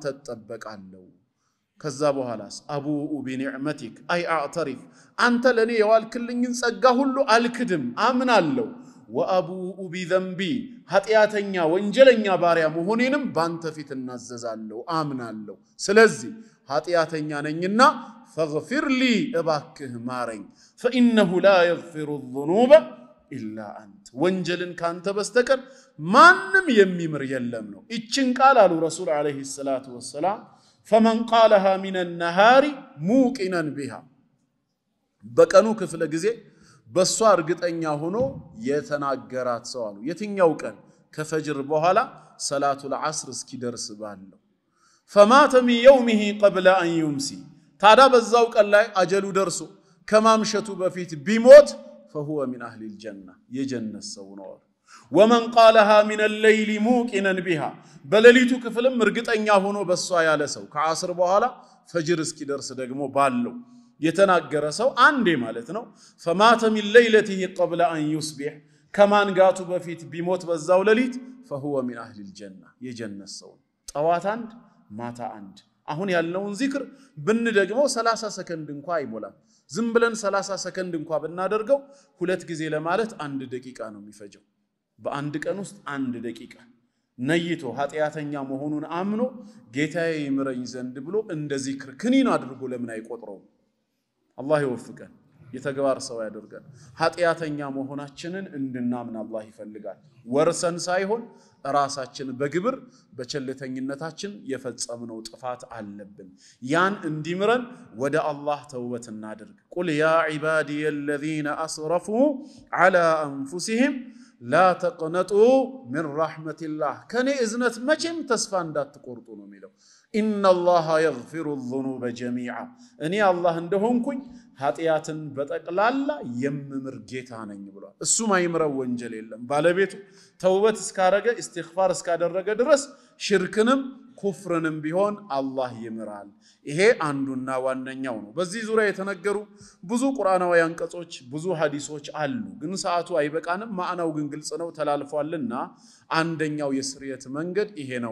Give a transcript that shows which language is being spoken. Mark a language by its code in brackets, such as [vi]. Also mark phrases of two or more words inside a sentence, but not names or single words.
[am] ተጠበቃለሁ ከዛ በኋላስ [ar] أبوء بنعمتك أي أعترف [am] አንተ ለኔ የዋልክልኝን ጸጋ ሁሉ አልክድም አምናለሁ [ar] وأبوء بذنبي [am] ኃጢያተኛ ወንጀለኛ ባሪያ መሆኔንም ባንተ ፊት እናዘዛለሁ አምናለሁ ስለዚህ ኃጢያተኛ ነኝና [ar] فاغفر لي [am] እባክህ ማረኝ [ar] فإنه لا يغفر الذنوب إلا أنت [am] ወንጀልን ካንተ በስተቀር ማንም የሚምር የለም ነው እቺን ቃል አሉ ረሱል [ar] عليه الصلاة والسلام فمن قالها من النهار موقنا بها [am] በቀኑ ክፍለ ጊዜ በሷ እርግጠኛ ሆኖ የተናገራት ሰው አሉ። የትኛው ቀን? ከፈጅር በኋላ [ar] صلاة العصر [am] እስኪደርስ ባለው። [ar] فمات من يومه قبل أن يمسي [am] ታዳ በዛው ቀን ላይ አጀሉ ደርሶ ከማምሸቱ በፊት ቢሞት [ar] فهو من أهل الجنة [am] የጀነት ሰው ነው። [ar] ومن قالها من الليل موقنا بها [am] በሌሊቱ ክፍልም እርግጠኛ ሆኖ በሷ ያለ ሰው ከዐስር በኋላ ፈጅር እስኪደርስ ደግሞ ባለው የተናገረ ሰው አንዴ ማለት ነው። [ar] فمات من ليلته قبل أن يصبح [am] ከማንጋቱ በፊት ቢሞት በዛው ሌሊት [ar] فهو من أهل الجنة [am] የጀነት ሰው። ጠዋት አንድ ማታ አንድ። አሁን ያልነውን ዚክር ብንደግመው 30 ሰከንድ እንኳን አይሞላም። ዝም ብለን 30 ሰከንድ እንኳን ብናደርገው ሁለት ጊዜ ለማለት 1 ደቂቃ ነው የሚፈጀው። በአንድ ቀን ውስጥ 1 ደቂቃ ነይቶ ኃጢያተኛ መሆኑን አምኖ ጌታዬ ይምረኝ ዘንድ ብሎ እንደ ዚክር ክኒን አድርጎ ለምን አይቆጥረው? አላህ ይወፍቀን፣ የተግባር ሰው ያደርገን። ኃጢያተኛ መሆናችንን እንድናምን አላህ ይፈልጋል። ወርሰን ሳይሆን ራሳችን በግብር በቸልተኝነታችን የፈጸምነው ጥፋት አለብን። ያን እንዲምረን ወደ አላህ ተውበት እናድርግ። [ar] قل يا عبادي الذين أسرفوا على أنفسهم لا تقنطوا من رحمة الله [am] ከኔ እዝነት መቼም ተስፋ እንዳትቆርጡ ነው የሚለው። [ar] إن الله يغفر الذنوب جميعا [am] እኔ አላህ እንደሆንኩኝ ኃጢያትን በጠቅላላ የምምር ጌታ ነኝ ብሏል። እሱ ማይምረው ወንጀል የለም። ባለቤቱ ተውበት እስካረገ ኢስቲግፋር እስካደረገ ድረስ ሽርክንም ኩፍርንም ቢሆን አላህ ይምራል። ይሄ አንዱና ዋነኛው ነው። በዚህ ዙሪያ የተነገሩ ብዙ ቁርአናዊ አንቀጾች ብዙ ሐዲሶች አሉ። ግን ሰዓቱ አይበቃንም። ማዕናው ግን ግልጽ ነው ተላልፏልና አንደኛው የስርየት መንገድ ይሄ ነው